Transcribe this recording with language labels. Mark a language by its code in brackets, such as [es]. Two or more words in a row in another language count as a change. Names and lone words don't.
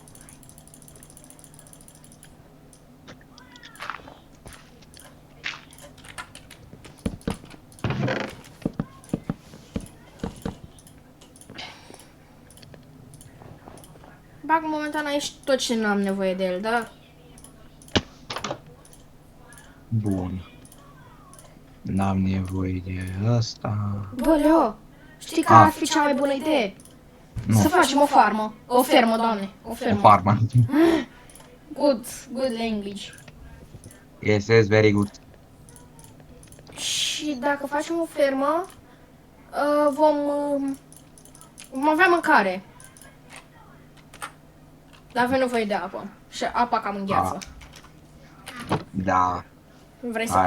[ro] Bag momentan aici tot ce nu am nevoie de el, da? Bun. N-am nevoie de asta. Bă, Leo, știi care ar fi cea mai bună idee? Nu. Să facem o farmă. O fermă, doamne. O O fermă. farmă. [en] Good language. Yes, very good. [ro] Și dacă facem o fermă, vom Vom avea mâncare. Dar avem nevoie de apă. Și apa cam îngheață. Da, Vrei să...